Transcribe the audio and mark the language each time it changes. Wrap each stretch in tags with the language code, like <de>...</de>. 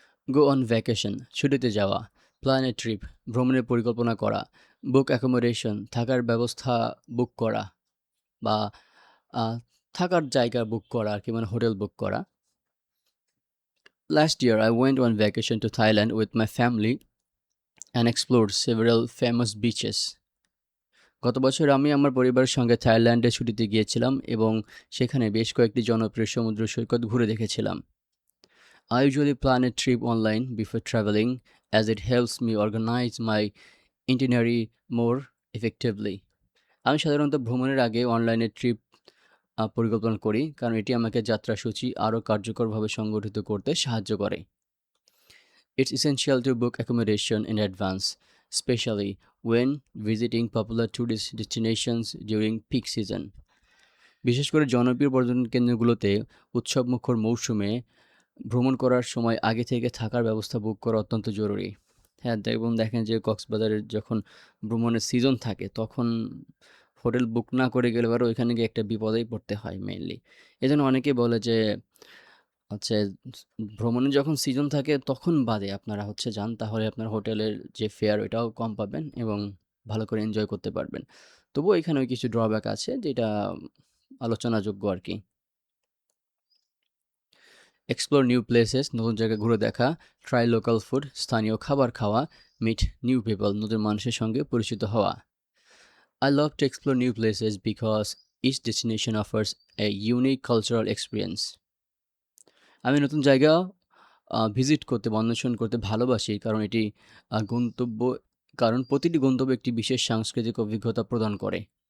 <en>go on vacation</en> <bn>ছুটিতে যাওয়া,</bn> <en>plan a trip</en> <bn>ভ্রমণের পরিকল্পনা করা,</bn> <en>book accommodation</en> <bn>থাকার ব্যবস্থা বুক করা বা আ থাকার জায়গা বুক করা আরকি মানে হোটেল বুক করা।</bn> <en>Last year, I went on vacation to Thailand with my family and explored several famous beaches.</en> <bn>গত বছর আমি আমার পরিবারের সঙ্গে থাইল্যান্ডে ছুটিতে গিয়েছিলাম এবং সেখানে বেশ কয়েকটি জনপ্রিয় সমুদ্র সৈকত ঘুরে দেখেছিলাম।</bn> <en>I usually plan a trip online before traveling as it helps me organize my itinerary more effectively.</en> <bn>আমি সাধারণত ভ্রমণের আগে অনলাইনে ট্রিপ পরিকল্পনা করি কারণ এটি আমাকে যাত্রাসূচি আরও কার্যকরভাবে সংগঠিত করতে সাহায্য করে।</bn> <en>It's essential to book accommodation in advance, especially when visiting popular tourist destinations during peak season.</en> <bn>বিশেষ করে জনপ্রিয় পর্যটন কেন্দ্রগুলোতে উৎসবমুখর মৌসুমে ভ্রমণ করার সময় আগে থেকে থাকার ব্যবস্থা বুক করা অত্যন্ত জরুরি। হ্যাঁ, এবং দেখেন যে কক্সবাজারের যখন ভ্রমণের সিজন থাকে তখন হোটেল বুক না করে গেলে পরে ওইখানে গিয়ে একটা বিপদেই পড়তে হয় মেইনলি। এজন্য অনেকেই বলে যে হচ্ছে ভ্রমণে যখন সিজন থাকে তখন বাদে আপনারা হচ্ছে যান তাহলে আপনার হোটেলের যে ফেয়ার ওইটাও কম পাবেন এবং ভালো করে এনজয় করতে পারবেন। তবুও এখানেও কিছু ড্রব্যাক আছে যেটা আলোচনাযোগ্য আরকি।</bn> <en>explore new places</en> <bn>নতুন জায়গা ঘুরে দেখা,</bn> <en>try local food</en> <bn>স্থানীয় খাবার খাওয়া,</bn> <en>meet new people</en> <bn>নতুন মানুষের সঙ্গে পরিচিত হওয়া।</bn> <en>I love to explore new places because each destination offers a unique cultural experience.</en> <bn>আমি নতুন জায়গা ভিজিট করতে বা অন্বেষণ করতে ভালোবাসি কারণ এটি আ গন্তব্য কারণ প্রতিটি গন্তব্য একটি বিশেষ সাংস্কৃতিক অভিজ্ঞতা প্রদান করে।</bn>